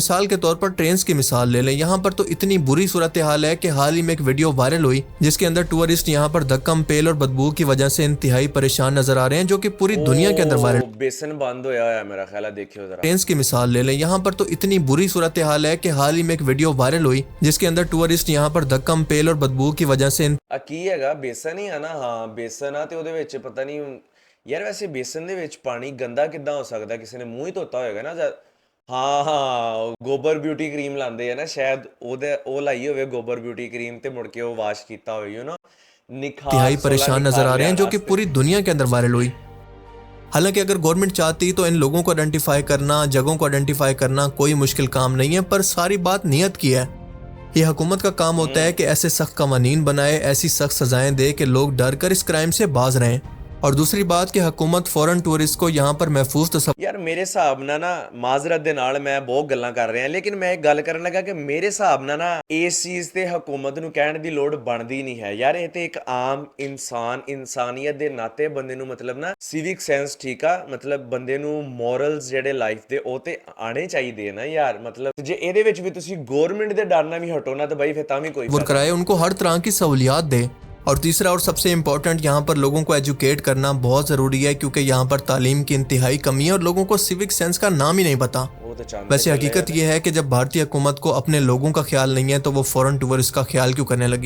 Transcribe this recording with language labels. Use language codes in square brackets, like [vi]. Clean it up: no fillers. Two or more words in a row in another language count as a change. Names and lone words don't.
[ur] مثال کے طور پر ٹرینز کی مثال لے لیں، یہاں پر تو اتنی بری صورتحال ہے کہ حال ہی میں ایک ویڈیو وائرل ہوئی جس کے اندر ٹورسٹ یہاں پر دھکم پیل اور بدبو کی وجہ سے انتہائی پریشان نظر آ رہے ہیں، جو کہ پوری دنیا کے اندر وائرل۔ [pa] بیسن بند ہویا ہے میرا خیال ہے، دیکھیو ذرا [ur] ٹرینز کی مثال لے لیں، یہاں پر تو اتنی بری صورتحال ہے کہ حال ہی میں ایک ویڈیو وائرل ہوئی جس کے اندر ٹورسٹ یہاں پر دھکم پیل اور بدبو کی وجہ سے [pa] کی ہے گا بیسن ہی ہے نا، ہاں بیسن آ تے اودے وچ پتہ نہیں یار، ویسے بیسن دے وچ پانی گندا کداں ہو سکتا ہے، کسی نے منہ ہی دھوتا ہوئے گا نا۔ ہاں گوبر [en] بیوٹی کریم [pa] لاندے ہے نا، شاید او لائی ہوئے گوبر [en] بیوٹی کریم [pa] تے مڑ کے وہ واش کیتا ہوئے، یو نا، [ur] انتہائی پریشان نظر آ رہے ہیں، جو کہ پوری دنیا کے اندر وائرل ہوئی۔ حالانکہ اگر گورنمنٹ چاہتی تو ان لوگوں کو آئیڈینٹیفائی کرنا، جگہوں کو آئیڈینٹیفائی کرنا کوئی مشکل کام نہیں ہے، پر ساری بات نیت کی ہے۔ یہ حکومت کا کام ہوتا ہے کہ ایسے سخت قوانین بنائے، ایسی سخت سزائیں دے کہ لوگ ڈر کر اس کرائم سے باز رہیں۔ اور دوسری بات کہ حکومت [en] foreign tourist [ur] کو یہاں پر محفوظ تصویر [pa] ਯਾਰ ਮੇਰੇ ਹਿਸਾਬ ਨਾਲ ਨਾ ਮਾਜ਼ਰਤ ਦੇ ਨਾਲ ਮੈਂ ਬਹੁਤ ਗੱਲਾਂ ਕਰ ਰਿਹਾ ਲੇਕਿਨ ਮੈਂ ਇੱਕ ਗੱਲ ਕਰਨ ਲੱਗਾ ਕਿ ਮੇਰੇ ਹਿਸਾਬ ਨਾਲ ਨਾ ਇਸ ਚੀਜ਼ ਤੇ ਹਕੂਮਤ ਨੂੰ ਕਹਿਣ ਦੀ ਲੋੜ ਬਣਦੀ ਨਹੀਂ ਹੈ ਯਾਰ ਇਹ ਤੇ ਇੱਕ ਆਮ ਇਨਸਾਨ ਇਨਸਾਨੀਅਤ ਦੇ ਨਾਤੇ ਬੰਦੇ ਨੂੰ ਮਤਲਬ ਨਾ [en] civic sense [pa] ਠੀਕ ਆ ਮਤਲਬ ਬੰਦੇ ਨੂੰ ਮੋਰਲਸ ਜਿਹੜੇ ਲਾਈਫ ਦੇ ਉਹ ਤੇ ਆਣੇ ਚਾਹੀਦੇ ਨਾ ਯਾਰ ਮਤਲਬ ਜੇ ਇਹਦੇ ਵਿੱਚ ਵੀ ਤੁਸੀਂ ਗਵਰਨਮੈਂਟ ਦੇ ਡਰ ਨਾਲ ਵੀ ਹਟੋ ਨਾ ਤਾਂ ਬਾਈ ਫਿਰ ਤਾਂ ਵੀ ਕੋਈ [ur] کرائے ان کو ہر طرح کی سہولیات دے۔ اور تیسرا اور سب سے امپورٹنٹ یہاں پر لوگوں کو ایجوکیٹ کرنا بہت ضروری ہے کیونکہ یہاں پر تعلیم کی انتہائی کمی ہے اور لوگوں کو [en] civic sense [ur] کا نام ہی نہیں پتا. ویسے حقیقت یہ ہے کہ جب بھارتی حکومت کو اپنے لوگوں کا خیال نہیں ہے تو وہ [en] foreign tourist [ur] کا خیال کیوں کرنے لگی.